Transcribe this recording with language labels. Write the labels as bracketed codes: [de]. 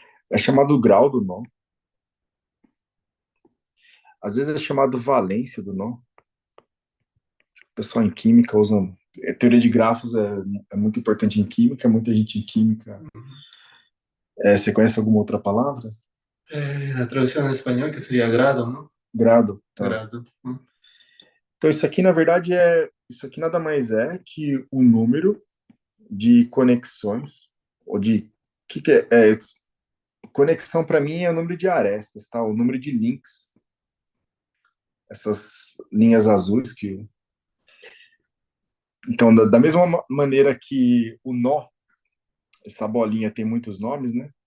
[pt] É chamado grau do nó. Às vezes é chamado valência do nó. O pessoal em química usa. Teoria de grafos é muito importante em química, muita gente em química. Você conhece alguma outra palavra? [es] La traducción en español que sería grado, ¿no? [pt] Grado. Tá. Grado. Então isso aqui, na verdade, isso aqui nada mais é que o número de conexões, ou de. O que é? Conexão, para mim, é o número de arestas, tá? O número de links. Essas linhas azuis que. Então, da mesma maneira que o nó, essa bolinha tem muitos nomes, né?